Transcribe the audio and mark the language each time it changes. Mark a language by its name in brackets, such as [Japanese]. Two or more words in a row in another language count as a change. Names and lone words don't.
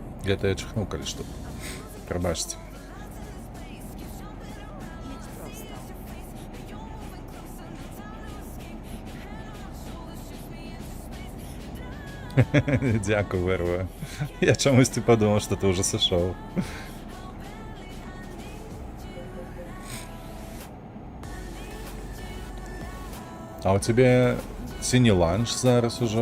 [Russian] где-то я чихнул, коли что. Пробачьте. [Polish] Jedź prosto. [Ukrainian] Дякую, Верва. Я чомусь ти подумав, що ти вже сошов. А у тебе синій ланч зараз уже?